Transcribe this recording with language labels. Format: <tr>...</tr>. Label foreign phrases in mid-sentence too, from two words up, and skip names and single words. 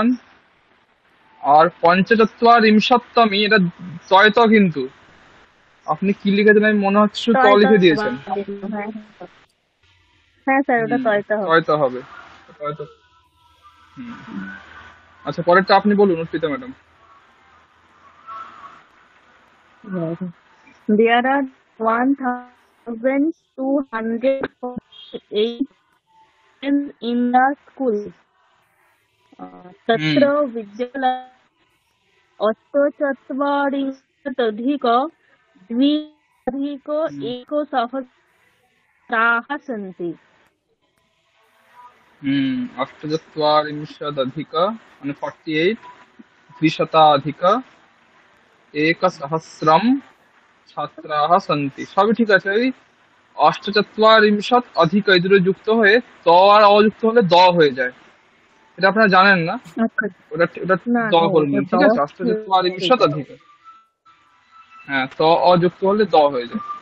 <bn>আর পঞ্চচত্বারিংশত্তমী, এটা তয় ত, কিন্তু আপনি কি লিখেছেন? আমি মনে হচ্ছে শুধু ত তাই তো লিখে দিয়েছেন। হ্যাঁ। হ্যাঁ স্যার, ওটা হুম, তয়তা হবে। তয়তা হবে। তয়তা। হুম। আচ্ছা, পরেরটা আপনি বলুন অর্পিতা ম্যাডাম।</bn> <en>There are 1,248 in the school. হুম।</en> <sa>तत्र विद्यालये अष्टचत्वारिंशदधिक द्व्यधिक হুম। एकसहस्राः सन्ति। अष्टचत्वारिंशदधिक মানে 48 द्विशताधिक एकसहस्रम ছাত্রাः সন্তি,</sa> <bn>সবই ঠিক আছে। ওই</bn> <sa>অষ্টচত্বারিংশৎ অধিক</sa> <bn>এই দুটো যুক্ত হয়ে ত আর অযুক্ত হলে দ হয়ে যায়, এটা আপনারা জানেন না? আচ্ছা, ওটা ওটা না দ হ্যাঁ, করে এটা নিন, ঠিক আছে? 10 হয়ে অষ্টচত্বারিংশৎ যায়। অধিক, হ্যাঁ, ত অযুক্ত হলে দ হয়ে যায়।</bn>